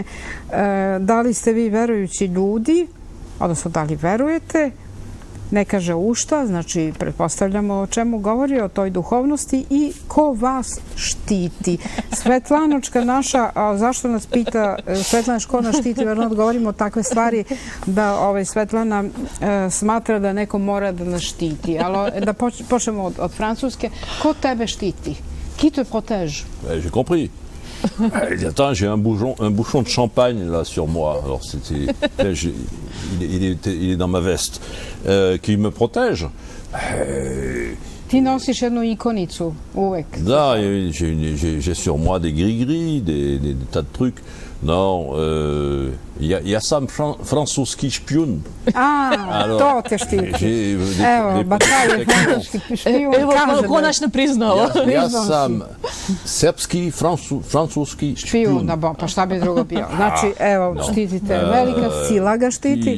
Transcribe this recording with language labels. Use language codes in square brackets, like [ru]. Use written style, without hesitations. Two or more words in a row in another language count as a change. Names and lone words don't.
[sr] Da li ste vi verujući ljudi, odnosno da li verujete, ne kaže u šta, znači pretpostavljamo o čemu govori, o toj duhovnosti i ko vas štiti. Svetlanočka naša, zašto nas pita Svetlana ko nas štiti, verno odgovorimo takve stvari da Svetlana smatra da neko mora da nas štiti. Ali da počnemo od Francuske. Ko tebe štiti? [fr] Qui te protège? J'ai compris. Attends, j'ai un bouchon de champagne là sur moi. Alors il est dans ma veste. Qui me protège? [sr] Ti nosiš jednu ikonicu uvek. Da, [fr] j'ai sur moi des gris-gris, des tas de trucs. Non, [sr] ja sam francuski špijun. To te štiti. Evo, Bačaj je francuski špijun. Evo, konačno priznao. Ja sam srpski, francuski špijun. Pa šta bi drugo bio? Znači, evo, štitite. Velika sila ga štiti.